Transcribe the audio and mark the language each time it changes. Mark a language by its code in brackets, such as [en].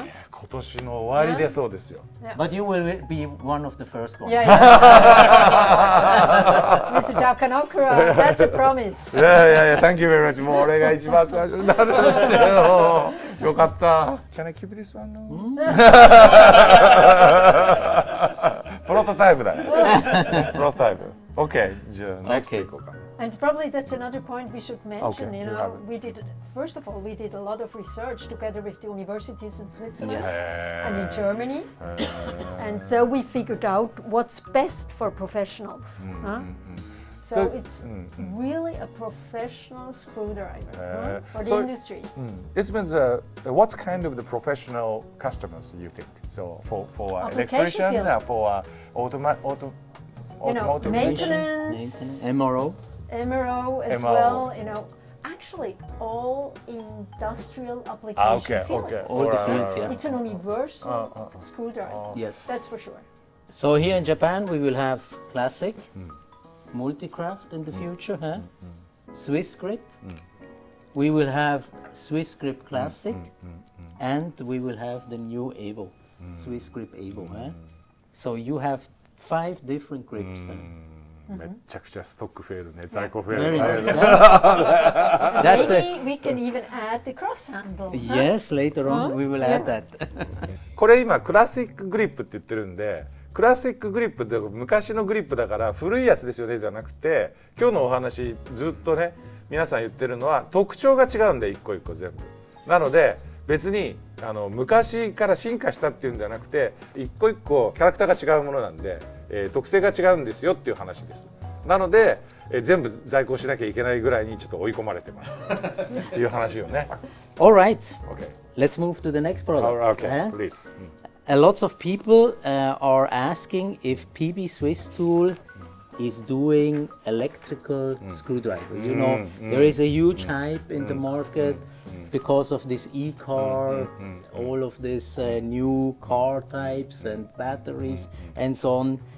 [ja] 今年の終わりでそうですよ。 [en] But you will be one of the first ones. Yeah. Mr. Takanokura, that's a promise. Thank you very much. [ja] もう俺が一番最初になるんだよ。 [en] よかった。 Can I keep this one? [ja] プロトタイプだよ。プロトタイプ。OK。じゃあ next 行こうか。 [en] And probably that's another point we should mention. Okay, You know, first of all, we did a lot of research together with the universities in Switzerland and in Germany, and so we figured out what's best for professionals. So it's really a professional screwdriver for the industry. It means what kind of the professional customers you think? So for electrician, for automotive maintenance, MRO as well. You know, actually all industrial application fields. All the fields, yeah. It's an universal screwdriver. Yes, that's for sure. So here in Japan we will have classic, multi-craft in the future, Swiss grip. We will have Swiss grip classic, and we will have the new Evo, Swiss grip Evo. So you have 5 different grips. [ja] めっちゃくちゃストック増えるね、在庫増える。 [en] Maybe we can even add the cross handle. Yes, later on we will add that. [ja] これ今クラシックグリップって言ってるんで、クラシックグリップって昔のグリップだから古いやつですよねじゃなくて、今日のお話ずっとね皆さん言ってるのは特徴が違うんで一個一個全部。なので別に昔から進化したっていうんじゃなくて一個一個キャラクターが違うものなんで、特性が違うんですよっていう話です。なので、全部在庫しなきゃいけないぐらいにちょっと追い込まれてますという話よね。 [en] All right. Okay. Let's move to the next product. Okay, please. Lots of people are asking if PB Swisstool is doing electrical screwdriver. You know, there is a huge hype in the market because of this e-car, all of these new car types and batteries and so on.